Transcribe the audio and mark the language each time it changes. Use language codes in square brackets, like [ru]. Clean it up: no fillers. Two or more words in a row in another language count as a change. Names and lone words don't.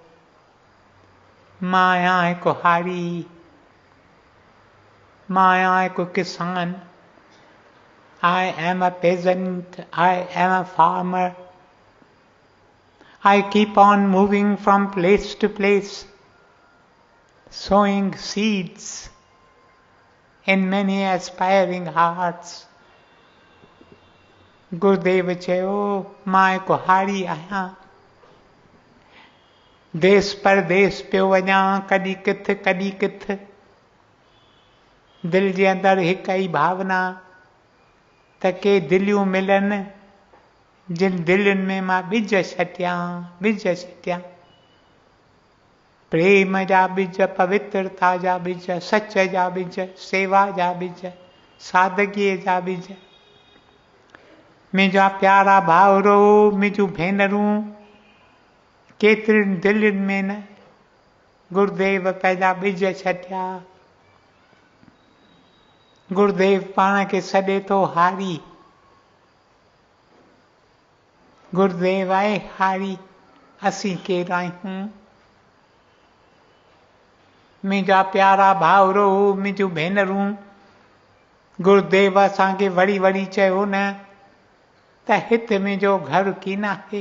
[sd] मां आहियां हिकु हारी, मां आहियां हिकु किसान। [en] I am a peasant, I am a farmer. I keep on moving from place to place, sowing seeds in many aspiring hearts. [sd] गुरुदेव चयो, मां हिकु हारी आहियां। देश परदेस पियो वञा, कॾहिं किथे कॾहिं किथे। दिलि जे अंदरि हिक ई भावना त के दिलियूं मिलनि जिन दिलयुनि में मां ॿिज छटियां, ॿिज छटियां। प्रेम जा ॿिज, पवित्रता जा ॿिज, सच जा ॿिज, सेवा जा ॿिज, सादगीअ जा ॿिज। मुंहिंजा प्यारा भाउरो, मुंहिंजूं भेनरूं, केतिरियुनि दिलयुनि में न गुरुदेव पंहिंजा ॿिज छटिया। गुरुदेव पाण खे सॾे थो हारी। गुरुदेव आहे हारी, असीं केरु आहियूं? मुंहिंजा प्यारा भाउरो, मुंहिंजूं भेनरूं, गुरुदेव असांखे वरी वरी चयो न त हिते मुंहिंजो घर कीन आहे।